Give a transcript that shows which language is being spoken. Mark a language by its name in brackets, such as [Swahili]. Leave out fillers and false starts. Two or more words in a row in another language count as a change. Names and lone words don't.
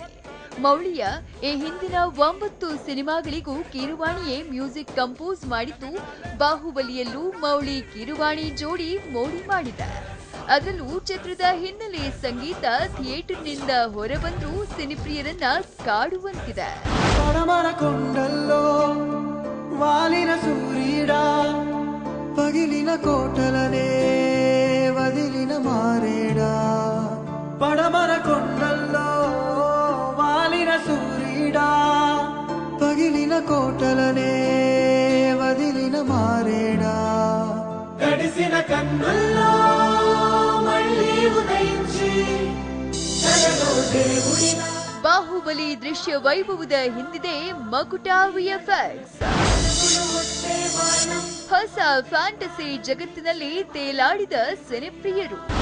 [Kannada] ಮೌಳಿಯ ಈ ಹಿಂದಿನ 9 ಸಿನಿಮಾಗಳಿಗೂ ಕೀರವಾಣಿಯೇ ಮ್ಯೂಸಿಕ್ ಕಂಪೋಸ್ ಮಾಡಿದ್ದು, ಬಾಹುಬಲಿಯಲ್ಲೂ ಮೌಳಿ ಕೀರವಾಣಿ ಜೋಡಿ ಮೋಡಿ ಮಾಡಿದೆ. ಅದರಲ್ಲೂ ಚಿತ್ರದ ಹಿನ್ನೆಲೆ ಸಂಗೀತ ಥಿಯೇಟರ್ನಿಂದ ಹೊರಬಂದ್ರೂ ಸಿನಿಪ್ರಿಯರನ್ನ ಕಾಡುವಂತಿದೆ. [Telugu] వాలిన సూర్యుడా పగిలిన కోటలనే వదిలిన మారేడా, పడమర కొండల్లో వాలిన సూర్యుడా పగిలిన కోటలనే వదిలిన మారేడా, గడిసిన కన్నుల్లో మళ్ళీ ఉదయించి జగదో దేవుడిన. [Kannada] ಬಾಹುಬಲಿ ದೃಶ್ಯ ವೈಭವದ ಹಿಂದಿದೆ ಮಕುಟ ವಿಎಫ್ಎಕ್ಸ್. ಹೊಸ ಫ್ಯಾಂಟಸಿ ಜಗತ್ತಿನಲ್ಲಿ ತೇಲಾಡಿದ ಸಿನಿಪ್ರಿಯರು.